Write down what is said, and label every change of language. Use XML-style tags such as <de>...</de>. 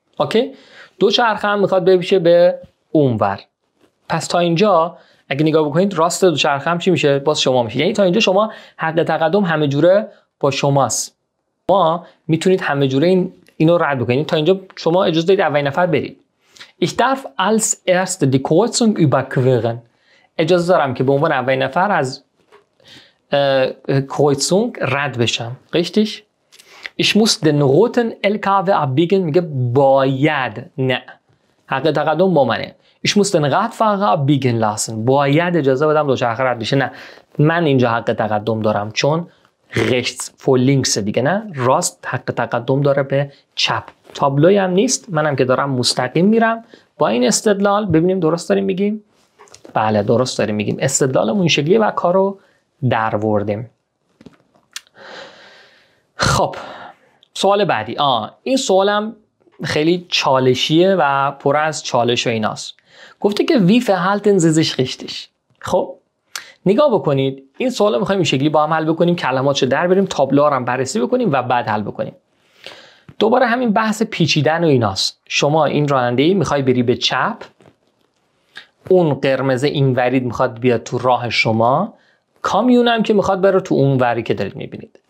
<fa>اوکی؟ دو چرخه هم میخواد بپیچه به اونور. پس تا اینجا اگه نگاه بکنید راست دوچرخه هم چی میشه؟ باز شما میشه. یعنی تا اینجا شما حق تقدم همه جوره با شماست. ما میتونید همه جوره اینو رد بکنید. تا اینجا شما اجازه دارید اولین نفر برید.</fa> <de>Ich darf als erste die Kreuzung überqueren.</de> <fa>اجازه دارم که به عنوان اولین نفر از Kreuzung رد بشم.</fa> <de>Richtig? Ich muss den roten LKW abbiegen.</de> <fa>میگه باید. نه. حق تقدم با منه.</fa> <de>Ich muss den Radfahrer abbiegen lassen.</de> <fa>باید اجازه بدم دوچرخه رد بشه. نه من اینجا حق تقدم دارم چون</fa> <de>rechts vor links</de> <fa>دیگه، نه راست حق تقدم داره به چپ. تابلوی هم نیست، منم که دارم مستقیم میرم. با این استدلال ببینیم درست داریم میگیم؟ بله درست داریم میگیم. استدلالمون این شکلیه و کارو دروردیم. خب سوال بعدی. این سوالم خیلی چالشیه و پر از چالش و ایناست. گفته که</fa> <de>wie verhalten Sie sich richtig.</de> <fa>خب نگاه بکنید، این سوال میخوایم این شکلی با هم حل بکنیم، کلماتشو در بریم، تابلوها رو هم بررسی بکنیم و بعد حل بکنیم. دوباره همین بحث پیچیدن و ایناست. شما این راننده‌ای میخوای بری به چپ، اون قرمز این ورید میخواد بیاد تو راه شما، کامیون هم که میخواد بره تو اون وری که دارید میبینید.</fa>